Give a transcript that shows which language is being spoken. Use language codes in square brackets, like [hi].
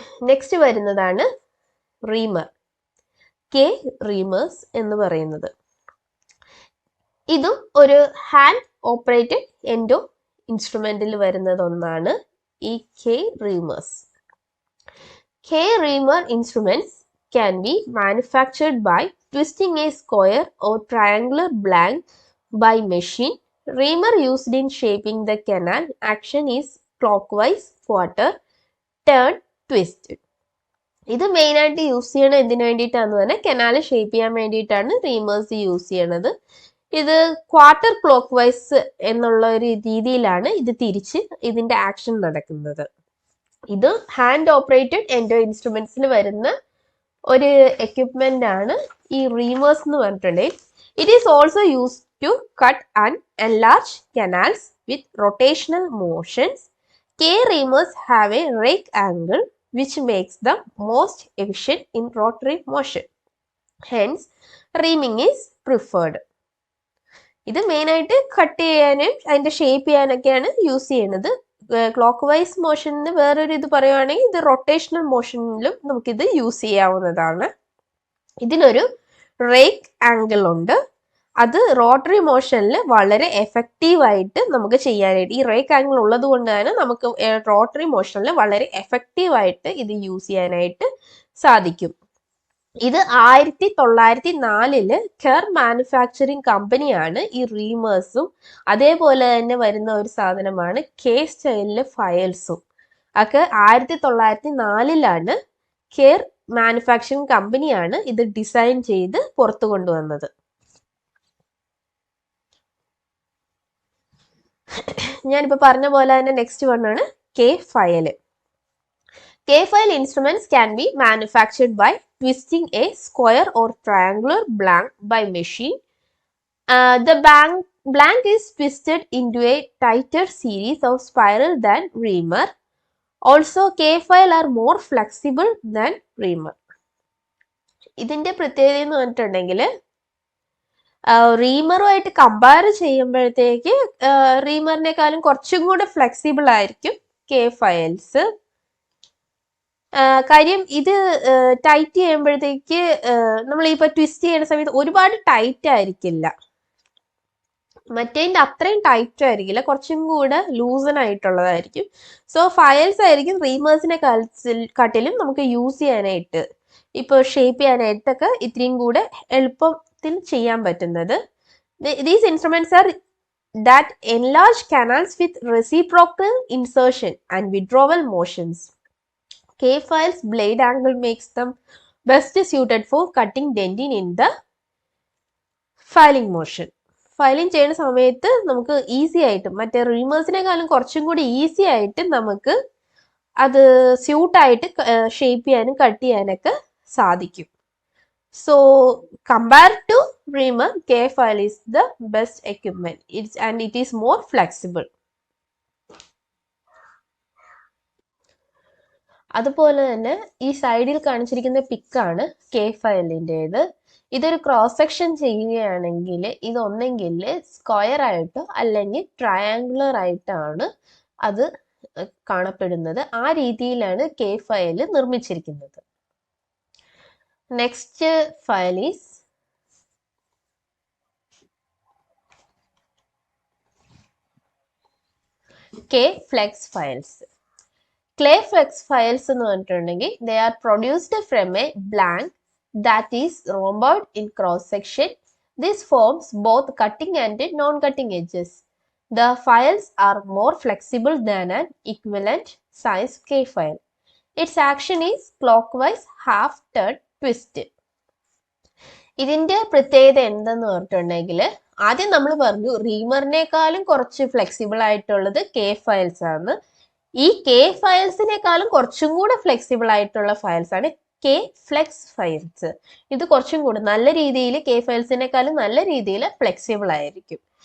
[ml] Next വരുന്നതാണ് Reimer. K reamers എന്ന് പറയുന്നത്. ഇതും ഒരു ഹാൻഡ് ഓപ്പറേറ്റഡ് എൻഡോ ഇൻസ്ട്രുമെന്റിൽ വരുന്നത് ഒന്നാണ് ഈ K reamers. [en] K reamer instruments can be manufactured by twisting a square or triangular blank by machine. Reamer used in shaping the canal. Action is clockwise, quarter, turn, twist. [ml] ഇത് മെയിനായിട്ട് use ചെയ്യണത് എന്തിനു വേണ്ടിയിട്ടാന്ന് പറഞ്ഞാൽ canal shape ചെയ്യാൻ വേണ്ടിയിട്ടാണ് reamers use ചെയ്യണത്. ഇത് quarter clock vice എന്നുള്ള ഒരു രീതിയിലാണ് ഇത് തിരിച്ച് ഇതിന്റെ ആക്ഷൻ നടക്കുന്നത്. ഇത് ഹാൻഡ് ഓപ്പറേറ്റഡ് എൻഡോ ഇൻസ്ട്രുമെന്റ്സിൽ വരുന്ന ഒരു എക്യുപ്മെന്റ് ആണ് ഈ റീമേഴ്സ് എന്ന് പറഞ്ഞിട്ടുണ്ടെങ്കിൽ. [en] It is also use to cut and enlarge canals with rotational motions. K reamers have a rake angle which makes them most efficient in rotary motion. Hence, reaming is preferred. [ml] ഇത് മെയിനായിട്ട് cut ചെയ്യാനും അതിന്റെ shape ചെയ്യാനൊക്കെയാണ് use ചെയ്യുന്നത്. Clock vice മോഷന് വേറൊരു ഇത് പറയുവാണെങ്കിൽ ഇത് rotational മോഷനിലും നമുക്കിത് യൂസ് ചെയ്യാവുന്നതാണ്. ഇതിനൊരു റേക്ക് ആംഗിൾ ഉണ്ട്. അത് റോട്ടറി മോഷനിൽ വളരെ എഫക്റ്റീവായിട്ട് നമുക്ക് ചെയ്യാനായിട്ട്, ഈ റേക്ക് ആംഗിൾ ഉള്ളത് കൊണ്ട് തന്നെ നമുക്ക് റോട്ടറി മോഷനിൽ വളരെ എഫക്റ്റീവായിട്ട് ഇത് യൂസ് ചെയ്യാനായിട്ട് സാധിക്കും. ഇത് 1904 കെർ മാനുഫാക്ചറിങ് കമ്പനിയാണ് ഈ റീമേഴ്സും അതേപോലെ തന്നെ വരുന്ന ഒരു സാധനമാണ് കെ സ്റ്റൈലിലെ ഫയൽസും ഒക്കെ 1904 കെർ മാനുഫാക്ചറിങ് കമ്പനിയാണ് ഇത് ഡിസൈൻ ചെയ്ത് പുറത്തു കൊണ്ടുവന്നത്. ഞാനിപ്പോൾ പറഞ്ഞ പോലെ തന്നെ next വണ്ണാണ് K file. [en] K file instruments can be manufactured by twisting a square or triangular blank by machine. The blank is twisted into a tighter series of spiral than reamer. Also K file are more flexible than reamer. [ml] ഇതിന്റെ പ്രത്യേകത എന്ന് പറഞ്ഞിട്ടുണ്ടെങ്കിൽ റീമറുമായിട്ട് compare ചെയ്യുമ്പോഴത്തേക്ക് റീമറിനേക്കാളും കുറച്ചും കൂടെ flexible ആയിരിക്കും K files. കാര്യം ഇത് ടൈറ്റ് ചെയ്യുമ്പോഴത്തേക്ക് നമ്മളിപ്പോൾ ട്വിസ്റ്റ് ചെയ്യുന്ന സമയത്ത് ഒരുപാട് ടൈറ്റ് ആയിരിക്കില്ല, മറ്റേതിൻ്റെ അത്രയും ടൈറ്റ് ആയിരിക്കില്ല, കുറച്ചും കൂടെ ലൂസൺ ആയിട്ടുള്ളതായിരിക്കും. സോ ഫയൽസ് ആയിരിക്കും റീമേഴ്സിനെ കാട്ടിലും നമുക്ക് യൂസ് ചെയ്യാനായിട്ട്, ഇപ്പോൾ ഷേപ്പ് ചെയ്യാനായിട്ടൊക്കെ ഇത്രയും കൂടെ എളുപ്പത്തിൽ ചെയ്യാൻ പറ്റുന്നത്. [en] These instruments are that enlarge canals with reciprocal insertion and withdrawal motions. K-files blade angle makes them best suited for cutting dentine in the filing motion. [ml] Filing ചെയ്യുന്ന സമയത്ത് നമുക്ക് ഈസി ആയിട്ട്, മറ്റേ റീമേഴ്സിനെക്കാളും കുറച്ചും കൂടി ഈസി ആയിട്ട് നമുക്ക് അത് സ്യൂട്ടായിട്ട് ഷേപ്പ് ചെയ്യാനും കട്ട് ചെയ്യാനൊക്കെ സാധിക്കും. [en] So compared to reamer, K-file is the best equipment. And it is more flexible. [ml] അതുപോലെ തന്നെ ഈ സൈഡിൽ കാണിച്ചിരിക്കുന്ന പിക്കാണ് കെ ഫയലിൻ്റെത്. ഇതൊരു ക്രോസ് സെക്ഷൻ ചെയ്യുകയാണെങ്കിൽ ഇതൊന്നെങ്കിൽ സ്ക്വയർ ആയിട്ടോ അല്ലെങ്കിൽ ട്രയാങ്കുലർ ആയിട്ടാണ് അത് കാണപ്പെടുന്നത്. ആ രീതിയിലാണ് കെ ഫയൽ നിർമ്മിച്ചിരിക്കുന്നത്. [en] Next file is K-flex files. K-flex files [ml] എന്ന് പറഞ്ഞിട്ടുണ്ടെങ്കിൽ [en] they are produced from a blank that is rhomboid in cross section. This forms both cutting and non-cutting edges. The files are more flexible than an equivalent size K file. Its action is clockwise half turn twist. [ml] ഇതിന്റെ പ്രത്യേകത എന്തെന്ന് പറഞ്ഞിട്ടുണ്ടെങ്കിൽ ആദ്യം നമ്മൾ പറഞ്ഞു റീമറിനേക്കാളും കുറച്ച് flexible ആയിട്ടുള്ളത് K files ആണ്. ഈ കെ ഫയൽസിനേക്കാളും കുറച്ചും കൂടെ ഫ്ലെക്സിബിൾ ആയിട്ടുള്ള ഫയൽസ് ആണ് കെ ഫ്ലെക്സ് ഫയൽസ്. ഇത് കുറച്ചും കൂടെ നല്ല രീതിയിൽ കെ ഫയൽസിനേക്കാളും നല്ല രീതിയിൽ ഫ്ലെക്സിബിൾ ആയിരിക്കും.